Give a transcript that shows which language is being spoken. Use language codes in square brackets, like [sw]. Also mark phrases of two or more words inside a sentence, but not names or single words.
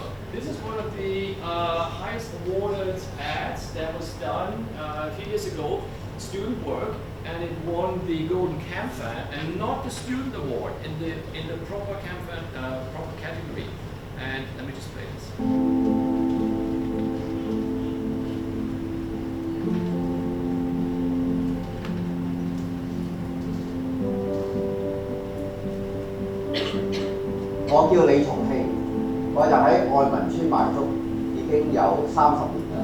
[en] This is one of the highest awarded ads that was done a few years ago, student work, and it won the Golden Camphor, and not the student award in the proper Camphor proper category. And let me just play this. [yue] 我叫李松慶，我就喺愛民村賣粥已經有30年啦。